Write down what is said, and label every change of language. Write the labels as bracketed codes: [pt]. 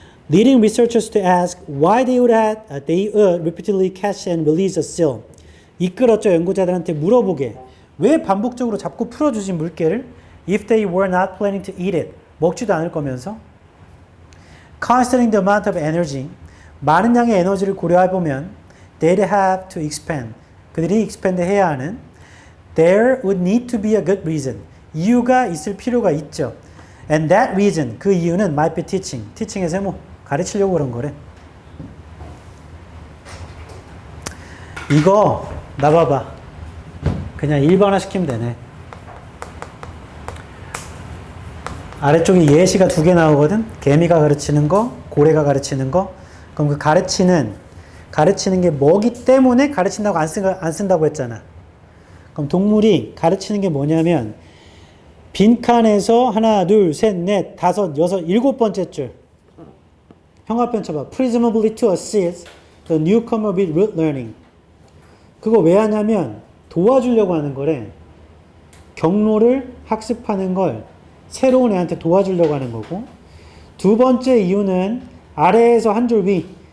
[en] Leading researchers to ask why they would repeatedly catch and release a seal. [ko] 이끌었죠, 연구자들한테 물어보게. 왜 반복적으로 잡고 풀어주지 물개를? [en] If they were not planning to eat it. [ko] 먹지도 않을 거면서. [en] Considering the amount of energy. [ko] 많은 양의 에너지를 고려해보면 [en] they'd have to expend. [ko] 그들이 expend 해야 하는 [en] there would need to be a good reason. [ko] 이유가 있을 필요가 있죠. [en] And that reason, [ko] 그 이유는 [en] might be teaching. [ko] teaching의 세모. 가르치려고 그런 거래. 이거 나 봐봐. 그냥 일반화 시키면 되네. 아래쪽에 예시가 두 개 나오거든. 개미가 가르치는 거, 고래가 가르치는 거. 그럼 그 가르치는 게 뭐기 때문에 가르친다고 안 쓴다고 했잖아. 그럼 동물이 가르치는 게 뭐냐면 빈칸에서 하나, 둘, 셋, 넷, 다섯, 여섯, 일곱 번째 줄. 형아편 쳐봐. [en] Presumably to assist the newcomer with root learning. [ko] 그거 왜 하냐면 도와주려고 하는 거래. 경로를 학습하는 걸 새로운 애한테 도와주려고 하는 거고. 두 번째 이유는 아래에서 한 줄 위.